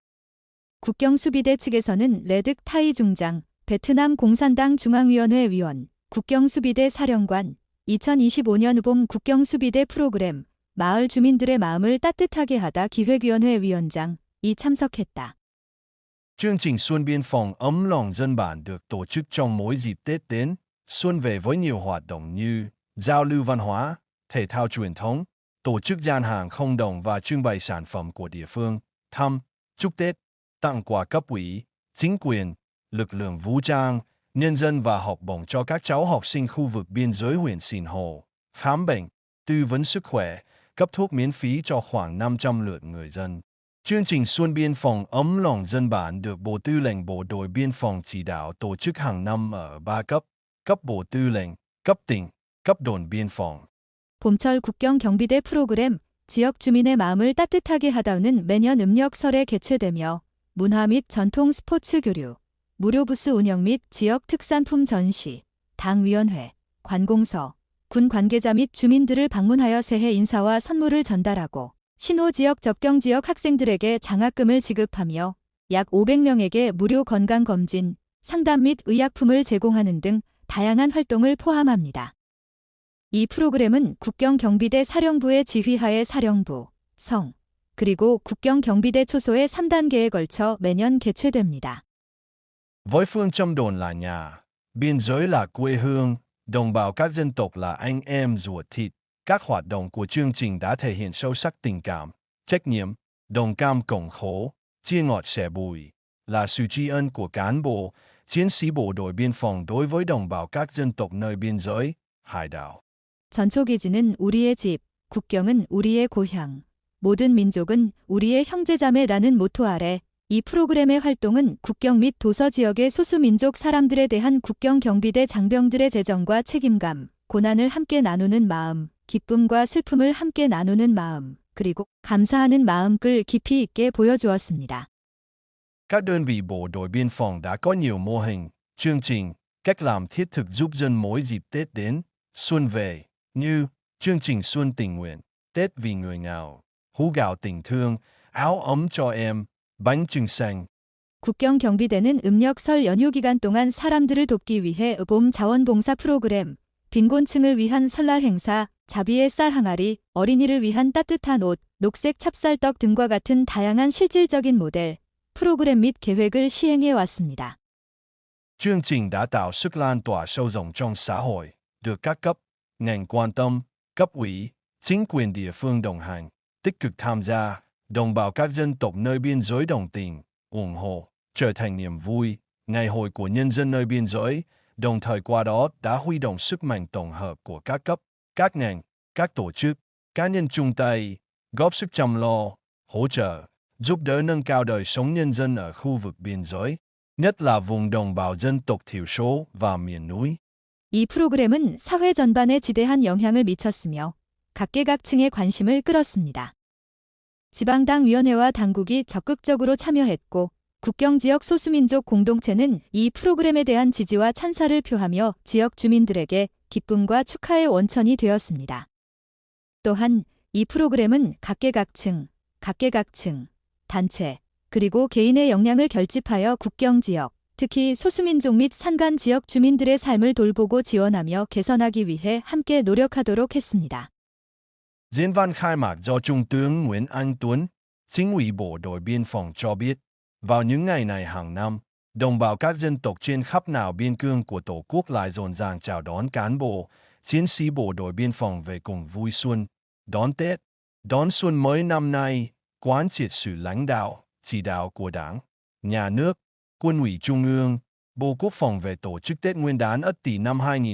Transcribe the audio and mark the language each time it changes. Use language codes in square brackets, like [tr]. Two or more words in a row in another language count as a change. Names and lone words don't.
[ko] 국경수비대 측에서는 레득 타이 중장, 베트남 공산당 중앙위원회 위원, 국경수비대 사령관, 2025년 봄 국경수비대 프로그램 마을 주민들의 마음을 따뜻하게 하다 기획위원회 위원장이 참석했다. [vi] Chương trình Xuân Biên phòng ấm lòng dân bản được tổ chức trong mỗi dịp Tết đến, xuân về với nhiều hoạt động như giao lưu văn hóa, thể thao truyền thống, tổ chức gian hàng không đồng và trưng bày sản phẩm của địa phương, thăm, chúc Tết, tặng quà cấp ủy, chính quyền, lực lượng vũ trang, nhân dân và học bổng cho các cháu học sinh khu vực biên giới huyện Sìn Hồ, khám bệnh, tư vấn sức khỏe, cấp thuốc miễn phí cho khoảng 500 lượt người dân. Chương trình Xuân Biên phòng ấm lòng dân bản được Bộ Tư lệnh Bộ đội Biên phòng chỉ đạo tổ chức hàng năm ở 3 cấp, cấp Bộ Tư lệnh, cấp tỉnh, cấp đồn biên phòng. [ko] 봄철 국경경비대 프로그램 지역 주민의 마음을 따뜻하게 하다는 매년 음력설에 개최되며 문화 및 전통 스포츠 교류, 무료 부스 운영 및 지역 특산품 전시, 당위원회, 관공서, 군 관계자 및 주민들을 방문하여 새해 인사와 선물을 전달하고 신호 지역 접경 지역 학생들에게 장학금을 지급하며 약 500명에게 무료 건강검진, 상담 및 의약품을 제공하는 등 다양한 활동을 포함합니다. 이 프로그램은 국경경비대 사령부의 지휘하에 사령부, 성, 그리고 국경경비대 초소의 3단계에 걸쳐 매년 개최됩니다. [vi] Với phương châm đồn là nhà, biên giới là quê hương, đồng bào các dân tộc là anh em ruột thịt, các hoạt động của chương trình đã thể hiện sâu sắc tình cảm, trách nhiệm, đồng cam cộng khổ, chia ngọt sẻ bùi, là sự tri ân của cán bộ, chiến sĩ bộ đội biên phòng đối với đồng bào các dân tộc nơi biên giới, hải đảo. [ko] 전초기지는 우리의 집, 국경은 우리의 고향, 모든 민족은 우리의 형제자매라는 모토 아래 이 프로그램의 활동은 국경 및 도서 지역의 소수민족 사람들에 대한 국경경비대 장병들의 재정과 책임감, 고난을 함께 나누는 마음, 기쁨과 슬픔을 함께 나누는 마음, 그리고 감사하는 마음을 깊이 있게 보여주었습니다. [vi] Các đơn vị bộ đội biên phòng đã có nhiều mô hình, chương trình, cách làm thiết thực giúp dân mỗi dịp Tết đến, xuân về, như chương trình Xuân Tình Nguyện, Tết vì người nghèo, hũ gạo tình thương, áo ấm cho em, bánh trưng xanh. [ko] 국경 경비대는 음력 설 연휴 기간 동안 사람들을 돕기 위해 봄 자원봉사 프로그램, 빈곤층을 위한 설날 행사, 자비의 쌀 항아리, 어린이를 위한 따뜻한 옷, 녹색 찹쌀떡 등과 같은 다양한 실질적인 모델, 프로그램 및 계획을 시행해 왔습니다. [vi] Chương trình đã tạo sức lan tỏa sâu rộng trong xã hội, được các cấp, ngành quan tâm, cấp ủy, chính quyền địa phương đồng hành, tích cực tham gia, đồng bào các dân tộc nơi biên giới đồng tình, ủng hộ, trở thành niềm vui, ngày hội của nhân dân nơi biên giới, đồng thời qua đó đã huy động sức mạnh tổng hợp của các cấp, các ngành, các tổ chức, cá nhân chung tay, góp sức chăm lo, hỗ trợ, giúp đỡ nâng cao đời sống nhân dân ở khu vực biên giới, nhất là vùng đồng bào dân tộc thiểu số và miền núi. [ko] 이 프로그램은 사회 전반에 지대한 영향을 미쳤으며 각계각층의 관심을 끌었습니다. 지방당위원회와 당국이 적극적으로 참여했고 국경지역 소수민족 공동체는 이 프로그램에 대한 지지와 찬사를 표하며 지역 주민들에게 기쁨과 축하의 원천이 되었습니다. 또한 이 프로그램은 각계각층, 단체, 그리고 개인의 역량을 결집하여 국경지역, 특히 소수민족 및 산간 지역 주민들의 삶을 돌보고 지원하며 개선하기 위해 함께 노력하도록 했습니다. [vi] Diễn văn khai mạc do Trung tướng Nguyễn Anh Tuấn, Chính ủy Bộ đội Biên phòng cho biết, vào những ngày này hàng năm, đồng bào các dân tộc trên khắp nẻo biên cương của Tổ quốc lại rộn ràng chào đón cán bộ, chiến sĩ bộ đội biên phòng về cùng vui xuân, đón Tết, đón xuân mới năm nay, quán triệt sự lãnh đạo, chỉ đạo của Đảng, Nhà nước, Quân ủy Trung ương, Bộ Quốc phòng về tổ chức Tết Nguyên đán Ất Tỵ năm